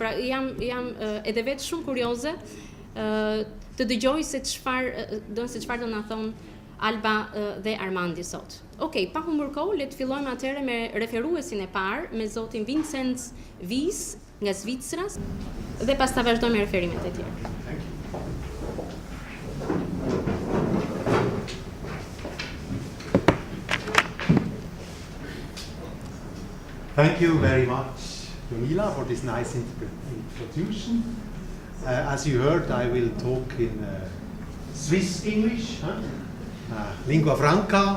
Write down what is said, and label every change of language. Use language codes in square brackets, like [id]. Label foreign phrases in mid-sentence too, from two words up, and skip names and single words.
[sq] Pra jam edhe vetë shumë kurioze të dëgjoj se çfarë do na thonë Alba dhe Armandi sot. Okej, pa humbur kohë, le të fillojmë atëherë me referuesin e parë, me zotin Vincent Vis nga Zvicra, dhe pastaj vazhdojmë me referimet e tjerë. [en] Thank you very much, Jamila, for this nice introduction. As you heard, I will talk in Swiss English, [la] lingua franca.